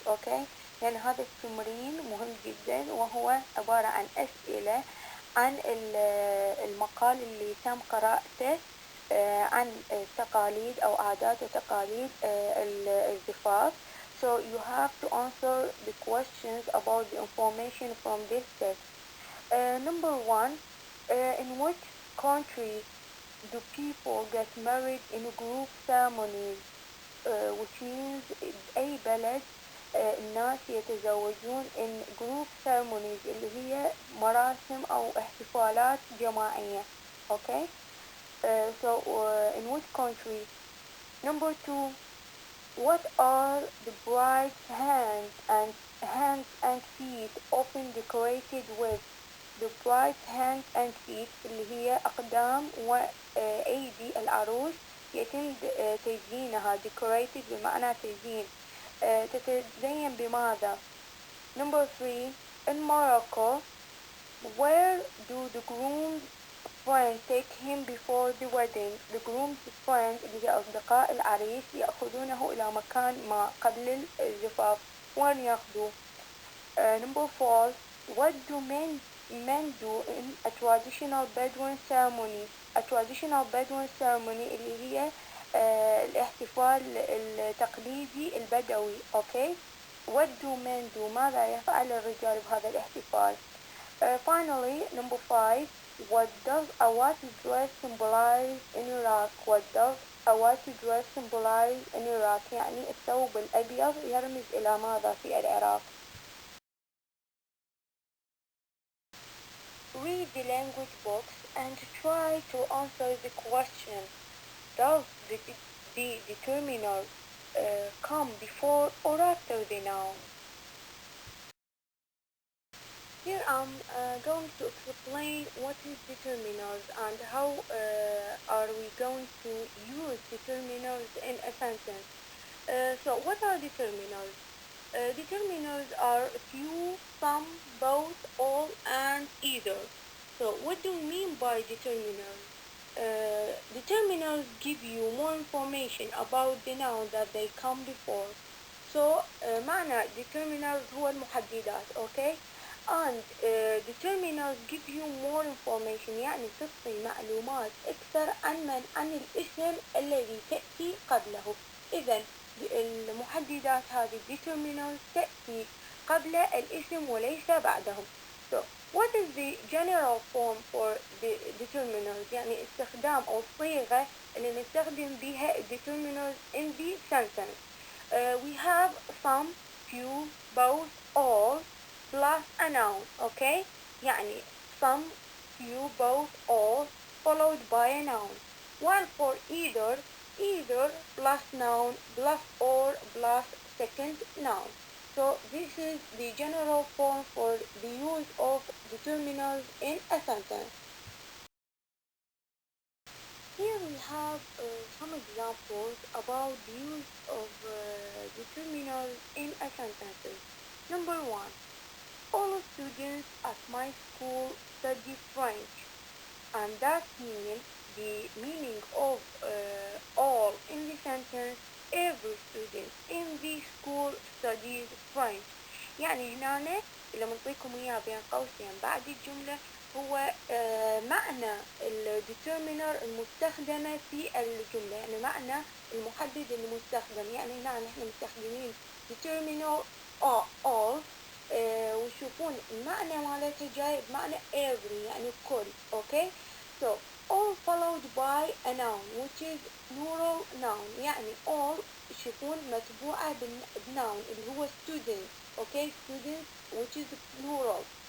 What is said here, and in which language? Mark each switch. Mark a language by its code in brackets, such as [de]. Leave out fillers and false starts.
[en] Okay? [ar] يعني هذا التمرين مهم جدا وهو عبارة عن أسئلة عن المقال اللي تم قراءته عن تقاليد أو عادات وتقاليد الزفاف. [en] So you have to answer the questions about the information from this text. Number one, in which country do people get married in group ceremonies? Which means [ar] أي بلد الناس يتزوجون [en] in group ceremonies [ar] اللي هي مراسم أو احتفالات جماعية. [en] Okay? In which country? Number two, what are the bride's hands and feet often decorated with? The bride's hands and feet [ar] اللي هي أقدام وأيدي العروس يتم تزيينها. decorated بمعنى تزيين. تتزين بماذا؟ [en] Number three, in Morocco, where do the groom's friends take him before the wedding? The groom's friends [ar] اللي هي أصدقاء العريس يأخذونه إلى مكان ما قبل الزفاف. وين يأخذوه؟ [en] Number four, what do men do in a traditional Bedouin ceremony? A traditional Bedouin ceremony [ar] اللي هي الاحتفال التقليدي البدوي. [en] Okay? What do men do? [ar] ماذا يفعل الرجال بهذا الاحتفال? [en] Finally, number five, what does a white dress symbolize in Iraq? What does a white dress symbolize in Iraq? [ar] يعني الثوب الأبيض يرمز إلى ماذا في العراق؟ [en] Read the language books and try to answer the question. Does the determiner come before or after the noun? Here I'm going to explain what is determiners and how are we going to use determiners in a sentence. So what are determiners? Determiners are few, some, both, all, and either. So what do we mean by determiners? Determiners give you more information about the noun that they come before. [ar] So معنى determiners هو المحددات. [en] Okay? And determiners give you more information [ar] يعني تعطي معلومات أكثر عن الاسم الذي تأتي قبله. إذا المحددات هذه determiners تأتي قبل الاسم وليس بعدهم. [en] So what is the general form for the determiners؟ [ar] يعني استخدام أو الصيغة اللي نستخدم بها [en] determiners in the sentence. We have some, few, both, all, plus a noun. Okay? يعني some, few, both, all, followed by a noun. While for either plus noun plus or plus second noun. So this is the general form for the use of determiners in a sentence. Here we have some examples about the use of determiners in a sentence. Number one, all students at my school study French, and that means the meaning of all in the sentence every student in the school studies French. [ar] يعني هنا اللي منطيكم إياه بين قوسين بعد الجملة هو معنى الديترمينر المستخدمة في الجملة، يعني معنى المحدد المستخدم. يعني هنا نحن مستخدمين determiner all وشوفون المعنى مالتها جاي بمعنى every يعني كل. [en] Okay? So all followed by a noun which is plural noun. يعني all [ar] شوفون متبوعة بالnoun اللي هو [en] students. Okay? Students which is plural.